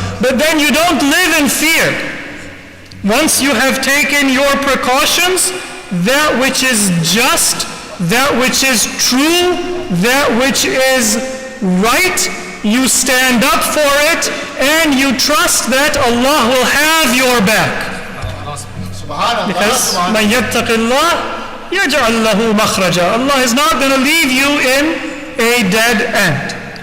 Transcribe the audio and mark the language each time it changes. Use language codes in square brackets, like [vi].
[en] But then you don't live in fear. Once you have taken your precautions, that which is just, that which is true, that which is right, you stand up for it and you trust that Allah will have your back. [ar] Because مَنْ يَتَّقِ اللَّهِ يَجْعَلْ لَهُ مَخْرَجًا. [en] Allah is not going to leave you in a dead end.